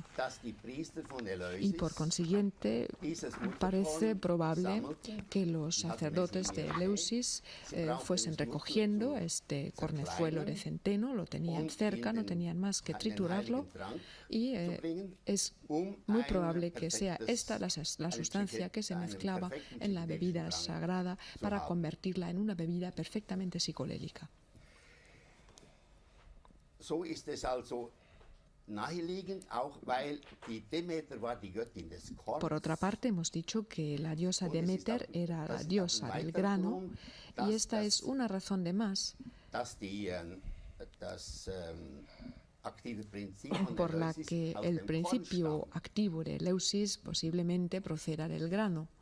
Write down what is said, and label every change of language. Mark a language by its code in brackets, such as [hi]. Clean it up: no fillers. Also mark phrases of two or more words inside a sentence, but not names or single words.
[es] Y por consiguiente parece probable que los sacerdotes de Eleusis fuesen recogiendo este cornezuelo de centeno, lo tenían cerca, no tenían más que triturarlo, y es muy probable que sea esta la sustancia que se mezclaba en la bebida sagrada para convertirla en una bebida perfectamente psicolélica. [de] So ist es also naheliegend, auch weil die Demeter war die Göttin des Korns. [es] Por otra parte, hemos dicho que la diosa Demeter era la diosa del grano, y esta es una razón de más por la que el principio activo de Eleusis posiblemente proceda del grano.